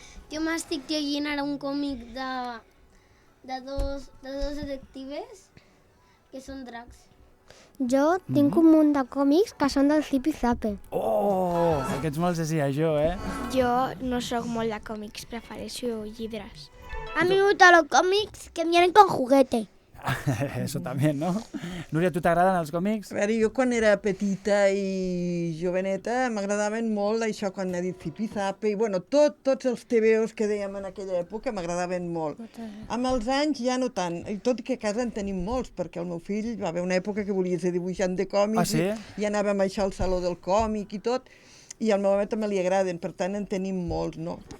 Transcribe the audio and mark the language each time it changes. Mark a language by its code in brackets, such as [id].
[ca] Jo m'estic llegint ara un còmic de dos detectives que són dracs. Jo tinc un munt de còmics que són del Zipi Zape. Oh, aquests me'ls llegia jo, Jo no sóc molt de còmics, prefereixo llibres. [es] A mí me gustan los cómics que vienen con juguete. Eso [ca] també, [es] no? [ca] Núria, tu t'agraden els còmics? A veure, jo quan era petita i joveneta m'agradaven molt això quan ha dit Zipizape i bueno, tots els TVOs que dèiem en aquella època m'agradaven molt. Amb els anys ja no tant, i tot i que a casa en tenim molts, perquè el meu fill va haver una època que volia ser dibuixant de còmics i anàvem a això al Saló del Còmic i tot, i al meu home també li agraden, per tant en tenim molts, no?